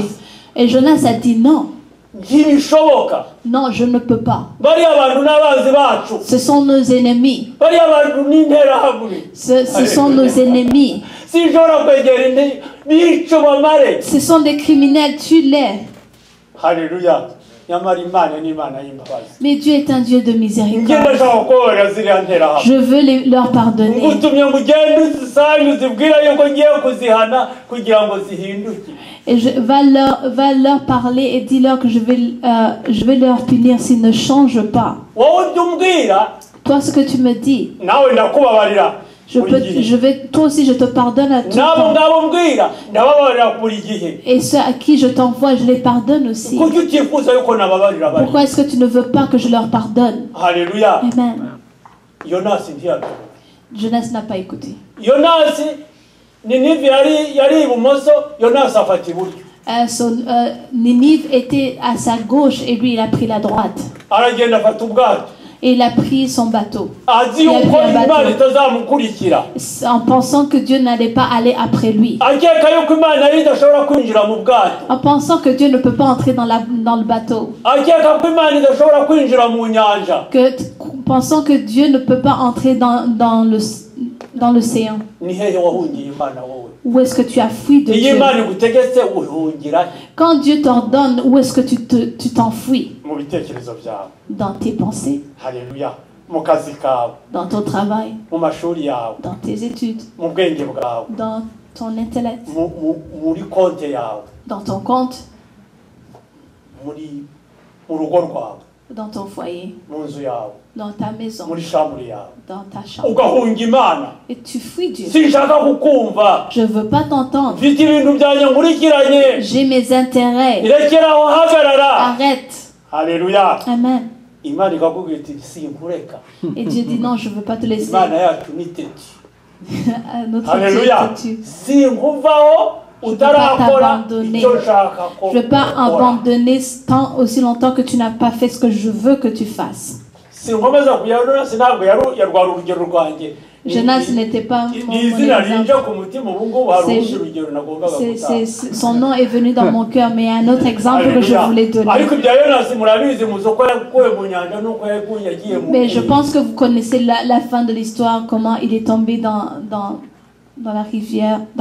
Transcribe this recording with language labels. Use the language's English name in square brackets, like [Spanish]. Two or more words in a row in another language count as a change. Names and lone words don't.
[French] Et Jonas a dit: non. Non, je ne peux pas. Ce sont nos ennemis. Ce sont nos ennemis. Ce sont des criminels, tue-les. [Kinyarwanda] Haleluya. Nyamara Imana ni Imana y'imbabazi. [French] Mais Dieu est un Dieu de [Kinyarwanda] Njye [French] miséricorde. [Kinyarwanda] ndashaka kubabarira ziriya nterahamwe. [French] Je veux leur pardonner. [Kinyarwanda] ngutumye ngo ugende uzisange uzibwira yuko ngiye kuzihana kugira ngo zihinduke. [French] Et va leur parler et dis-leur que je vais leur punir s'ils ne changent pas. [Kinyarwanda] Wowe umbwira [French] Toi, ce que tu me dis, [Kinyarwanda] nawe ndakubabarira. [French] toi aussi, je te pardonne à tout [Kinyarwanda] Nabo [French] temps. [Kinyarwanda] ngabo mbwira ndababarira buri gihe. [French] Et ceux à qui je t'envoie, je les pardonne aussi. [Kinyarwanda] Kuki utifuza yuko nababarira bari? [French] Pourquoi est-ce que tu ne veux pas que je leur pardonne? [Kinyarwanda] Haleluya. Amen. Yonasi ntiyabyo. [French] Jeunesse n'a pas écouté. [Kinyarwanda] Yonasi Ninive yari ibumoso, Yonasi afata iburyo. [French] Ninive était à sa gauche et lui, il a pris la droite. [Kinyarwanda] Aragenda afata ubwato. [French] Et il a pris son bateau. [Kinyarwanda] Azi [French] Il a [Kinyarwanda] yuko [French] pris un [Kinyarwanda] Imana [French] bateau. [Kinyarwanda] itazamukurikira. [French] En pensant que Dieu n'allait pas aller après lui. [Kinyarwanda] Akeka yuko Imana yari idashobora kwinjira mu bwato. [French] En pensant que Dieu ne peut pas entrer dans le bateau. [Kinyarwanda] Akeka ko Imana idashobora kwinjira mu nyanja. [French] Pensant que Dieu ne peut pas entrer dans l'océan. [Kinyarwanda] Ni hehe wahungiye Imana wowe? [French] Où est-ce que tu as fui de [Kinyarwanda] Iyo [French] Dieu? [Kinyarwanda] Imana igutegetse uhungira [French] Quand Dieu t'ordonne, où est-ce que tu t'enfuis? [Kinyarwanda] mu bitekerezo byawe. [French] Dans tes pensées, [Kinyarwanda] Haleluya. Mu kazi kawe, [French] dans ton travail, [Kinyarwanda] mu mashuri yawe, [French] dans tes études, [Kinyarwanda] mu bwenge bwawe, [French] dans ton intellect, [Kinyarwanda] muri konte yawe, [French] dans ton compte, [Kinyarwanda] mu rugo rwawe, [French] dans ton foyer, [Kinyarwanda] mu nzu yawe, [French] dans ta maison, [Kinyarwanda] muri shambure yawe, [French] dans ta chambre. [Kinyarwanda] ugahunga Imana. [French] Et tu fuis Dieu. [Kinyarwanda] Sinshaka kukumva. [French] Je ne veux pas t'entendre. [Kinyarwanda] Mfite ibintu byanjye nkurikiranye. [French] J'ai mes intérêts. [Kinyarwanda] Irekeraho hagarara. [French] Arrête. [Kinyarwanda] Haleluya. Amen. Imana ikakubwira iti sinkureka. [French] Et Dieu dit non, je ne veux pas te laisser. [Kinyarwanda] Imana yacu ni teti. [French] Notre [Kinyarwanda] Haleluya. [French] Dieu est têtu. [Kinyarwanda] Sinkuvaho utarakora icyo ushaka ko. [French] Je ne veux pas abandonner aussi longtemps que tu n'as pas fait ce que je veux que tu fasses. [Kinyarwanda] Sinkomeza kuyarura sinabwo yarwara urugero rwanjye. [French] Jonas n'était pas mon exemple. Son nom est venu dans mon cœur, mais il y a un autre exemple que je voulais donner. Mais je pense que vous connaissez la fin de l'histoire, comment il est tombé dans la rivière.